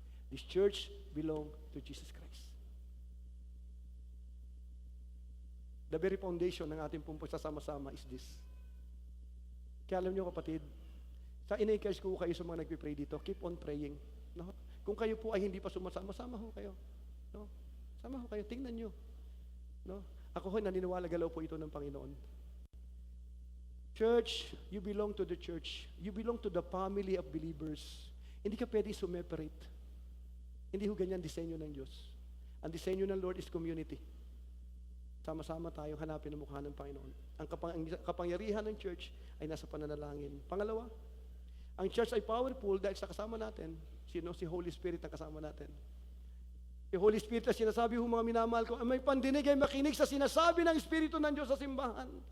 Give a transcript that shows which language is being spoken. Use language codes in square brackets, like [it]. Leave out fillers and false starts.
[en] This church belongs to Jesus Christ. The very foundation [tl] ng ating pong pagsasama-sama [en] is this. [tl] Kaya alam niyo kapatid, sa in-encourage ko kayo sa mga nagpipray dito, [en] keep on praying. [tl] No? Kung kayo po ay hindi pa sumasama, sama ho kayo. No? Sama ho kayo, tingnan nyo. No? Ako ho, naniniwala galaw po ito ng Panginoon. [en] Church, you belong to the church. You belong to the family of believers. [tl] Hindi ka pwede sumeparate. Hindi ho ganyan disenyo ng Diyos. Ang disenyo ng Lord [en] is community. [tl] Sama-sama tayong hanapin ang mukha ng Panginoon. Ang kapangyarihan ng church ay nasa pananalangin. Pangalawa, ang church ay powerful dahil sa kasama natin. Sino? Si Holy Spirit ang kasama natin. Si Holy Spirit na sinasabi ho mga minamahal ko, may pandinig ay makinig sa sinasabi ng Espiritu ng Diyos sa simbahan.